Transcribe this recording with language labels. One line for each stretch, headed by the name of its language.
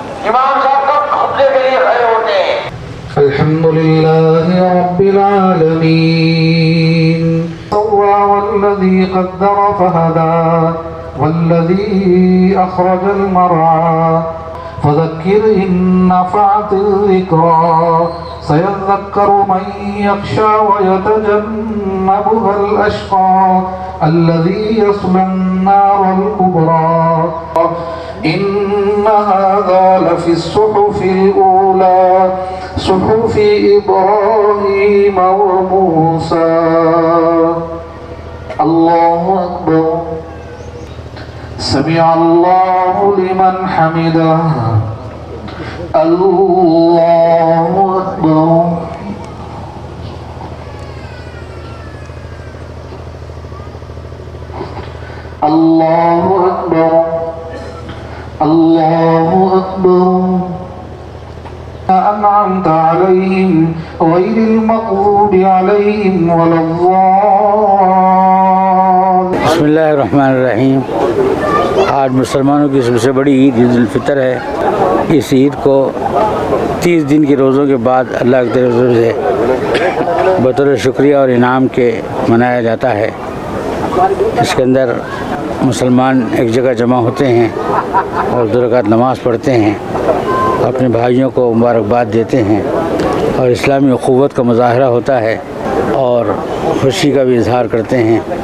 Hindi: इमाम साहब कब खुतबे के लिए खड़े होते हैं?
Arabic: अल्हम्दुलिल्लाह रब्बिल आलमीन वल्लज़ी क़द्दर फ़हदा वल्लज़ी अख़रजल मरआ فذكر إن نفعت الذكرى سيذكر من يخشى ويتجنبها الأشقى الذي يصلى النار الكبرى إن هذا لفي الصحف الأولى صحف إبراهيم وموسى. الله أكبر. سمع الله لمن حمده. الله أكبر. الله أكبر. الله أكبر. أنعمت عليهم غير المغضوب عليهم ولا الضالين. बिस्मिल्लाहिर्रहमानिर्रहीम।
Hindi: आज मुसलमानों की सबसे बड़ी ईद ईद उल फितर है। इस ईद को 30 दिन के रोज़ों के बाद अल्लाह की तरफ से बतौर शुक्रिया और इनाम के मनाया जाता है। इसके अंदर मुसलमान एक जगह जमा होते हैं और 2 रकात नमाज़ पढ़ते हैं, अपने भाइयों को मुबारकबाद देते हैं और इस्लामी अख़ुवत का मुज़ाहरा होता है और खुशी का भी इजहार करते हैं।